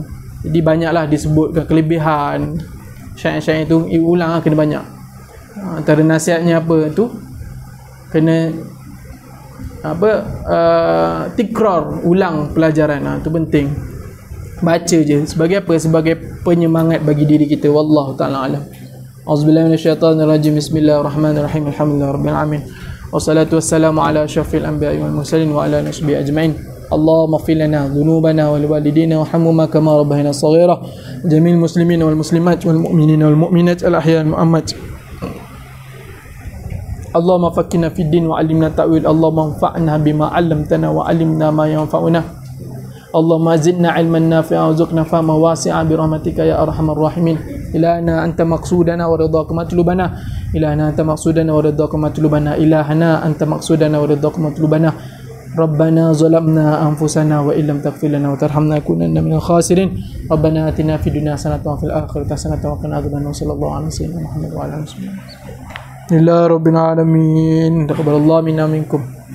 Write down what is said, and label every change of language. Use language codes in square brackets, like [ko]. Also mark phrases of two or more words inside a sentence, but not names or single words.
[ms] Jadi banyaklah disebutkan kelebihan syair-syair itu, ulang kena banyak. Antara nasihatnya apa tu? Kena tikrar, ulang pelajaran. Tu penting. Baca je. Sebagai apa? Sebagai penyemangat bagi diri kita. [ar] والله تعالى أعلم. أعوذ بالله من الشيطان الرجيم. بسم الله الرحمن الرحيم. الحمد لله رب العالمين. والصلاة والسلام على أشرف الأنبياء والمرسلين وعلى آله وصحبه أجمعين. اللهم اغفر لنا ذنوبنا ولوالدينا وارحمهما كما ربيانا صغيرا. جميع المسلمين والمسلمات والمؤمنين والمؤمنات الأحياء والأموات. اللهم فقهنا في الدين وعلمنا التأويل. اللهم انفعنا بما علمتنا وعلمنا ما ينفعنا. اللهم زدنا علما نافعا وارزقنا فهما واسعا برحمتك يا أرحم الراحمين. إلهنا أنت مقصودنا ورضاك مطلوبنا. إلهنا أنت مقصودنا ورضاك مطلوبنا. إلهنا أنت مقصودنا ورضاك مطلوبنا. ربنا ظلمنا أنفسنا وإن لم تغفر لنا وترحمنا لنكونن من الخاسرين. ربنا آتنا في الدنيا حسنة وفي الآخرة حسنة وقنا عذاب النار. صلى الله عليه وسلم محمد وعلى آله وسلم. الحمد لله رب العالمين. تقبل الله منا منكم.